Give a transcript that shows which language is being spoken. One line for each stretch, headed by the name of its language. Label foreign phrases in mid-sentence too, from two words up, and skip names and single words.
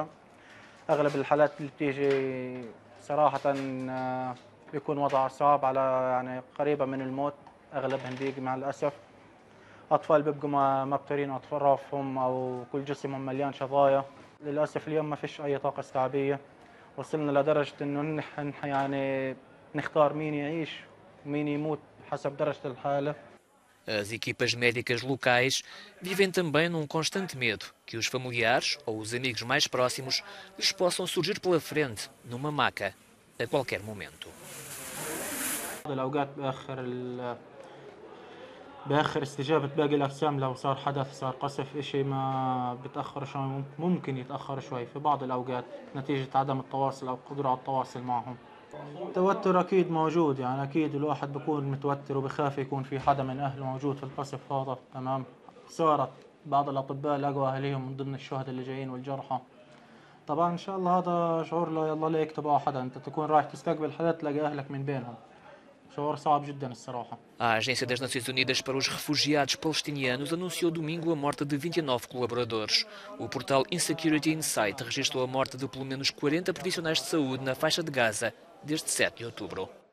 Arabic: أغلب الحالات اللي بتيجي صراحة بيكون وضعها صعب على يعني قريبة من الموت، أغلبهم بيجي مع الأسف. أطفال بيبقوا مبتورين أطرافهم أو كل جسمهم مليان شظايا. للأسف اليوم ما فيش أي طاقة استيعابية. وصلنا لدرجة إنه يعني نختار مين يعيش ومين يموت حسب درجة الحالة.
Portuguese: As equipas médicas locais vivem também num constante medo que os familiares ou os amigos mais próximos lhes possam surgir pela frente, numa maca, a qualquer momento.
Arabic: بأخر استجابة باقي الأجسام لو صار حدث صار قصف إشي ما بتأخر شوي ممكن يتأخر شوي في بعض الأوقات نتيجة عدم التواصل أو القدرة على التواصل معهم. التوتر أكيد موجود يعني أكيد الواحد بيكون متوتر وبخاف يكون في حدا من أهله موجود في القصف هذا تمام. صارت بعض الأطباء لقوا أهليهم من ضمن الشهداء اللي جايين والجرحى. طبعا إن شاء الله هذا شعور لا الله لا يكتبه حدا أنت تكون رايح تستقبل حدا تلاقي أهلك من بينهم.
Portuguese: A Agência das Nações Unidas para os Refugiados Palestinianos anunciou domingo a morte de 29 colaboradores. O portal Insecurity Insight registrou a morte de pelo menos 40 profissionais de saúde na faixa de Gaza desde 7 de outubro.